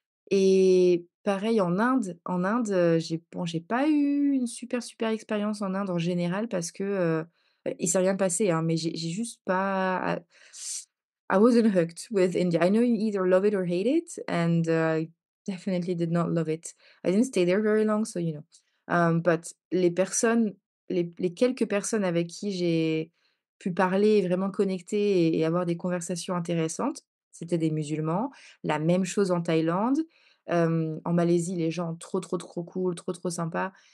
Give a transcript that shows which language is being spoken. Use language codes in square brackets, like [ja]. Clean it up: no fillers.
[fr] Et pareil en Inde, j'ai pas eu une super, super expérience en Inde en général parce que, il s'est rien passé, hein, mais j'ai juste pas [en] I wasn't hooked with India. I know you either love it or hate it, and, I definitely did not love it. I didn't stay there very long, so, you know. [fr] But les personnes les quelques personnes avec qui j'ai pu parler et vraiment connecter et avoir des conversations intéressantes, c'était des musulmans. La même chose en Thaïlande. En Malaisie, les gens trop, trop, trop cool, trop, trop sympas.